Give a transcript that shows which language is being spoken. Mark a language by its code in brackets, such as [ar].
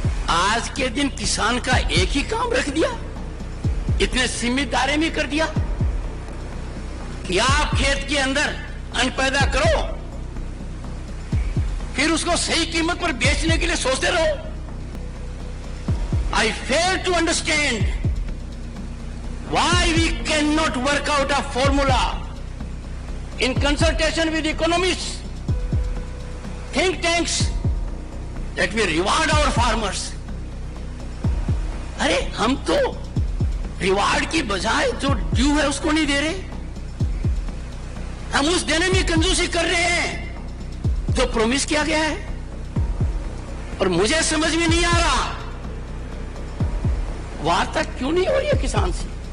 [hi] आज के दिन किसान का एक ही काम रख दिया, इतने सीमित दायरे में कर दिया कि आप खेत के अंदर अन्न पैदा करो, फिर उसको सही कीमत पर बेचने के लिए सोचते रहो। [en] I fail to understand why we cannot work out a formula in consultation with economists, think tanks, that we reward our farmers. [hi] अरे हम तो रिवार्ड की बजाय जो ड्यू है उसको नहीं दे रहे। हम उस देने में कंजूसी कर रहे हैं जो प्रॉमिस किया गया है। और मुझे समझ में नहीं आ रहा वार्ता क्यों नहीं हो रही है किसान से।